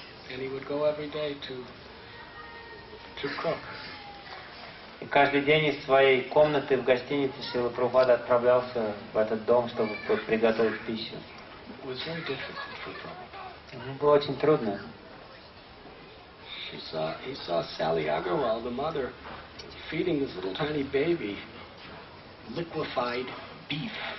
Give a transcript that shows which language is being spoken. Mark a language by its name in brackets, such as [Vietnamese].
[English] And he would go every day to cook. [Russian] И каждый день из своей комнаты в гостинице Шрила Прабхупада отправлялся в этот дом, чтобы приготовить пищу. [English] It was very difficult for Prabhupada. [Russian] Было очень трудно. [English] He saw Sally Agarwal, the mother, feeding this little tiny baby liquefied beef.